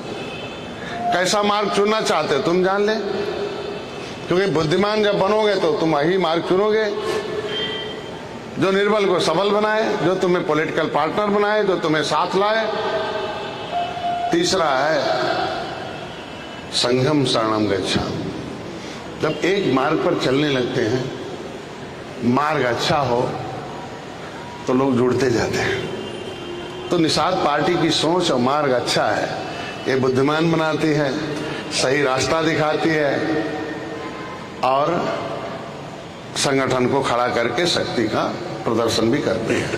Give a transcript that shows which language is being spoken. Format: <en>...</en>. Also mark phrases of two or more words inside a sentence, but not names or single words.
<hi>कैसा मार्ग चुनना चाहते हो तुम जान ले, क्योंकि बुद्धिमान जब बनोगे तो तुम वही मार्ग चुनोगे जो निर्बल को सबल बनाए, जो तुम्हें</hi> <en>political partner</en> <hi>बनाए, जो तुम्हें साथ लाए। तीसरा है</hi> <pi>संघम शरणम गच्छामि।</pi> <hi>जब एक मार्ग पर चलने लगते हैं, मार्ग अच्छा हो तो लोग जुड़ते जाते हैं, तो निषाद पार्टी की सोच और मार्ग अच्छा है, ये बुद्धिमान बनाती है, सही रास्ता दिखाती है और संगठन को खड़ा करके शक्ति का प्रदर्शन भी करती है।</hi>